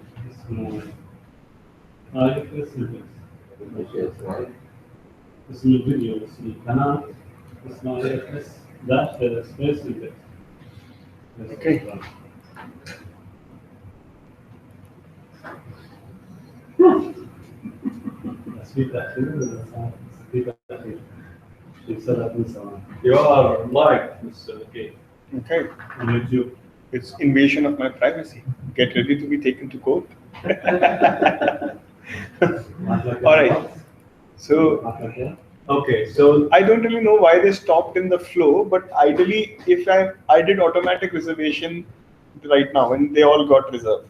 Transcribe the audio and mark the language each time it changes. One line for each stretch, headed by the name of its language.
Arabic: اسمه ifsmps. اسمها اسم الفيديو، اسم القناة اسمه ifs dash space index.
English: Okay.
Arabic: بس في تأخير ولا في تأخير؟ في 3 ثواني.
English: You are live, Mr. K. Okay. On YouTube. It's invasion of my privacy. Get ready to be taken to court. All right. So Okay, so I don't really know why they stopped in the flow, but ideally, if I did automatic reservation right now, and they all got reserved.